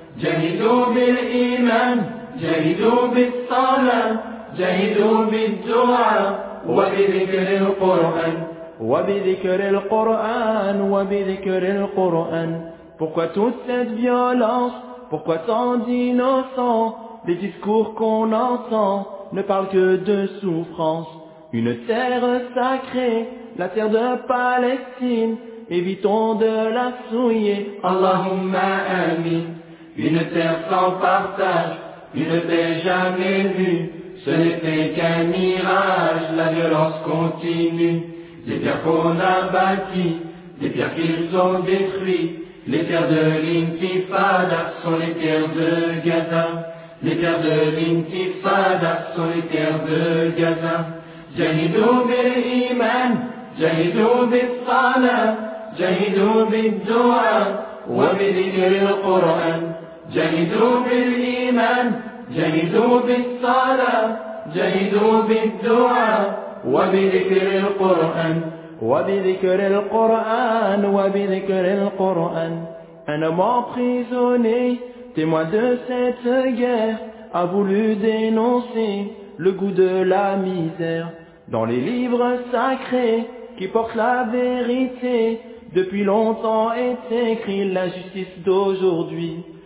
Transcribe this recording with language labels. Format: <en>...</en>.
<ar>جهدوا بالإيمان جهدوا بالصلاة جهدوا بالدعاء وبذكر القرآن وبذكر القرآن وبذكر القرآن Pourquoi toute cette violence?</ar> <fr>Pourquoi tant d'innocents? Les discours qu'on entend ne parlent que de souffrance. Une terre sacrée, la terre de Palestine, évitons de la souiller.</fr> <ar>Allahumma amin.</ar> <fr>Une terre sans partage, une paix jamais vue, ce n'était qu'un mirage, la violence continue. Des pierres qu'on a bâties, des pierres qu'ils ont détruites, les pierres de l'intifada sont les pierres de Gaza. Les pierres de l'intifada sont les pierres de Gaza.</fr> <ar>Jahidou bil iman, jahidou bil salat, jahidou bil du'a, wa bi dhikri al-Qur'an. جهدوا بالإيمان جهدوا بالصلاة جهدوا بالدعاء وبذكر القرآن</ar> <fr>وبذكر القرآن وبذكر القرآن أنا مبخزوني témoin de cette guerre a voulu dénoncer le goût de la misère dans les livres sacrés qui portent la vérité depuis longtemps est écrit la justice d'aujourd'hui.</fr>